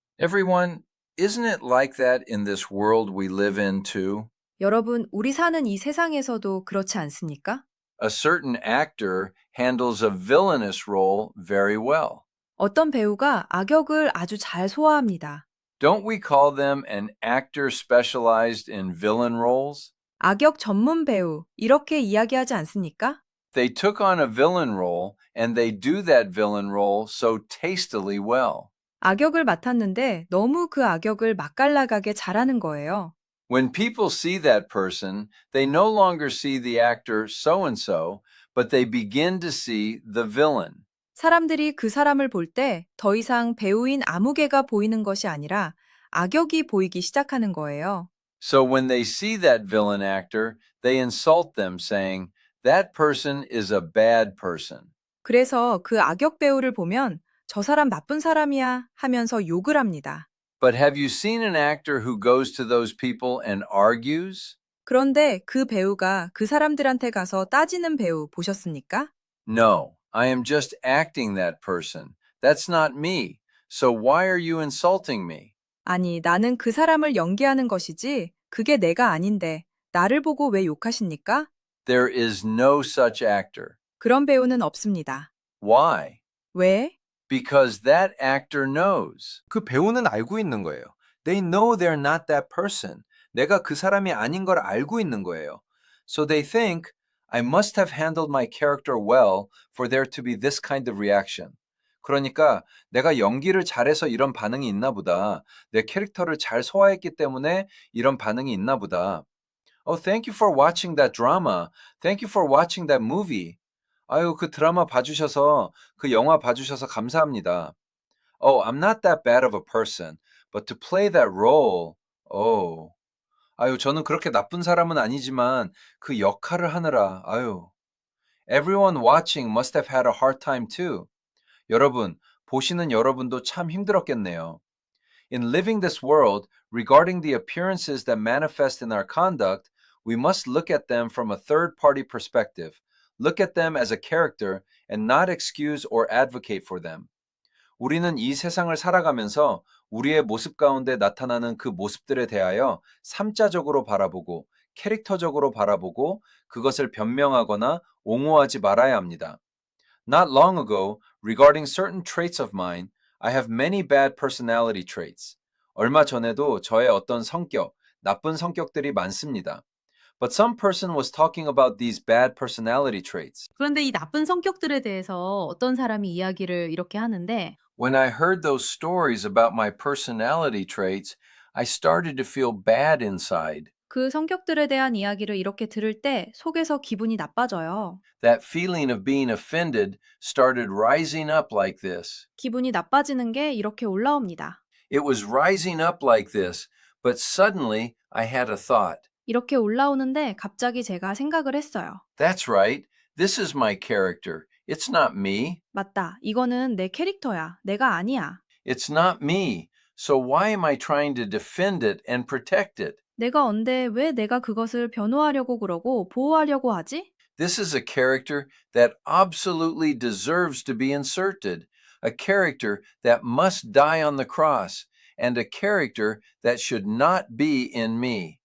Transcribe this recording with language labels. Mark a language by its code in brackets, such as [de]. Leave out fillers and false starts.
[en] Everyone, isn't it like that in this world we live in too? [ko] 여러분, 우리 사는 이 세상에서도 그렇지 않습니까? [en] A certain actor handles a villainous role very well. [ko] 어떤 배우가 악역을 아주 잘 소화합니다. [en] Don't we call them an actor specialized in villain roles? [ko] 악역 전문 배우, 이렇게 이야기하지 않습니까? [en] They took on a villain role and they do that villain role so tastily well. [ko] 악역을 맡았는데 너무 그 악역을 맛깔나가게 잘하는 거예요. [en] When people see that person, they no longer see the actor so-and-so, but they begin to see the villain. [ko] 사람들이 그 사람을 볼 때 더 이상 배우인 아무개가 보이는 것이 아니라 악역이 보이기 시작하는 거예요. [en] So when they see that villain actor, they insult them saying, that person is a bad person. [ko] 그래서 그 악역 배우를 보면 저 사람 나쁜 사람이야 하면서 욕을 합니다. [en] But have you seen an actor who goes to those people and argues? [ko] 그런데 그 배우가 그 사람들한테 가서 따지는 배우 보셨습니까? [en] No, I am just acting that person. That's not me. So why are you insulting me? [ko] 아니, 나는 그 사람을 연기하는 것이지 그게 내가 아닌데 나를 보고 왜 욕하십니까? [en] There is no such actor. [ko] 그런 배우는 없습니다. [en] Why? [ko] 왜? [en] Because that actor knows. [ko] 그 배우는 알고 있는 거예요. [en] They know they're not that person. [ko] 내가 그 사람이 아닌 걸 알고 있는 거예요. [en] So they think, I must have handled my character well for there to be this kind of reaction. [ko] 그러니까 내가 연기를 잘해서 이런 반응이 있나 보다. 내 캐릭터를 잘 소화했기 때문에 이런 반응이 있나 보다. [en] Oh, thank you for watching that drama. Thank you for watching that movie. [ko] 아유, 그 드라마 봐주셔서, 그 영화 봐주셔서 감사합니다. [en] Oh, I'm not that bad of a person, but to play that role, oh. [ko] 아유, 저는 그렇게 나쁜 사람은 아니지만 그 역할을 하느라, 아유. [en] Everyone watching must have had a hard time too. [ko] 여러분, 보시는 여러분도 참 힘들었겠네요. [en] In living this world, Regarding the appearances that manifest in our conduct, we must look at them from a third-party perspective. Look at them as a character and not excuse or advocate for them. [ko] 우리는 이 세상을 살아가면서 우리의 모습 가운데 나타나는 그 모습들에 대하여 삼자적으로 바라보고 캐릭터적으로 바라보고 그것을 변명하거나 옹호하지 말아야 합니다. [en] Not long ago, regarding certain traits of mine, I have many bad personality traits. [ko] 얼마 전에도 저의 어떤 성격, 나쁜 성격들이 많습니다. [en] But some person was talking about these bad personality traits. [ko] 그런데 이 나쁜 성격들에 대해서 어떤 사람이 이야기를 이렇게 하는데 [en] When I heard those stories about my personality traits, I started to feel bad inside. [ko] 그 성격들에 대한 이야기를 이렇게 들을 때 속에서 기분이 나빠져요. [en] That feeling of being offended started rising up like this. [ko] 기분이 나빠지는 게 이렇게 올라옵니다. [en] It was rising up like this, but suddenly I had a thought. [ko] 이렇게 올라오는데 갑자기 제가 생각을 했어요. [en] That's right. This is my character. It's not me. [ko] 맞다. 이거는 내 캐릭터야. 내가 아니야. [en] It's not me. So why am I trying to defend it and protect it? [ko] 내가 언제 왜 내가 그것을 변호하려고 그러고 보호하려고 하지? [en] This is a character that absolutely deserves to be inserted, a character that must die on the cross, and a character that should not be in me.